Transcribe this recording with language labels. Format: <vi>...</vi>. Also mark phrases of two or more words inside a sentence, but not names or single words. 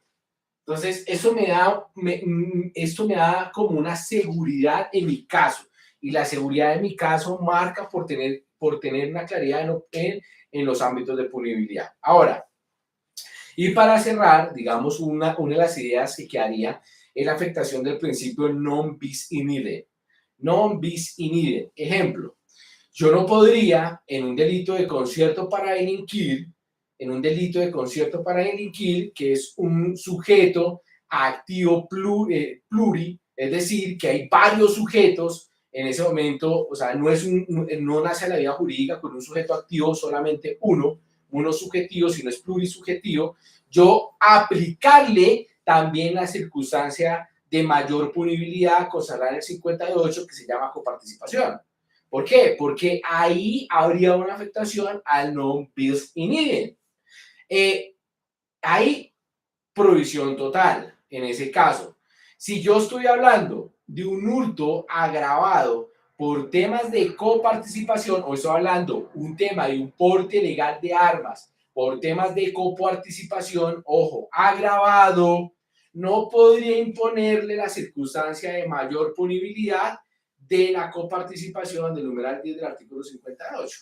<es>Entonces, esto me da como una seguridad en mi caso. Y la seguridad en mi caso marca por tener una claridad en los ámbitos de punibilidad. Ahora, y para cerrar, digamos, una de las ideas que quedaría es la afectación del principio</es> <la>non bis in idem. Non bis in idem.</la> <es>Ejemplo, yo no podría, en un delito de concierto para delinquir, que es un sujeto activo pluri, es decir, que hay varios sujetos en ese momento, o sea, no nace la vida jurídica con un sujeto activo solamente uno subjetivo, sino es plurisubjetivo, yo aplicarle también la circunstancia de mayor punibilidad consagrada en el 58 que se llama coparticipación. ¿Por qué? Porque ahí habría una afectación al</es> <la>non bis in idem.</la> <es>Hay prohibición total en ese caso. Si yo estoy hablando de un hurto agravado por temas de coparticipación, o estoy hablando un tema de un porte legal de armas por temas de coparticipación, ojo, agravado, no podría imponerle la circunstancia de mayor punibilidad de la coparticipación del numeral 10 del artículo 58.</es>